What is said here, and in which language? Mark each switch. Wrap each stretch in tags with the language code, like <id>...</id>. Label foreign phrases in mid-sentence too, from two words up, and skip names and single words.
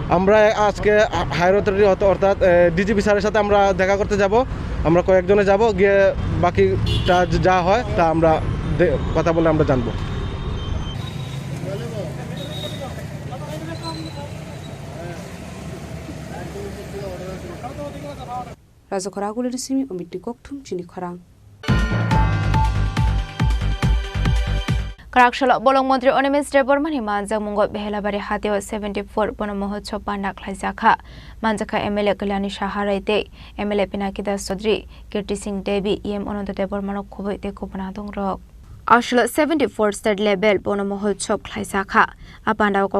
<bn>আমরা আজকে</bn> <en>higher authority</en> <bn>অর্থাৎ ডিজিপি স্যারের সাথে আমরা দেখা করতে যাব আমরা কয়েকজনে যাব গিয়ে বাকিটা যা হয় তা আমরা কথা বলে আমরা জানবো</bn> <trp>রাজখরাগুলির সিমি অমিটি ককথুম চিনি খরাং Karakshula Bolong Mantri Onimis Debormani Manjak Mungot Behelabari Hatio 74 Bono Mohotshop Pandak Khlaijaka Manjaka MLA Kalyani Shaharaite MLA Pinakida Sodri Kirti Singh Devi EM Ononto Debormano Khoboi Te Kopana Dongrok Ashla 74</trp> <en>third level</en> <trp>Bono Mohotshop Khlaijaka Apanda Kok</trp>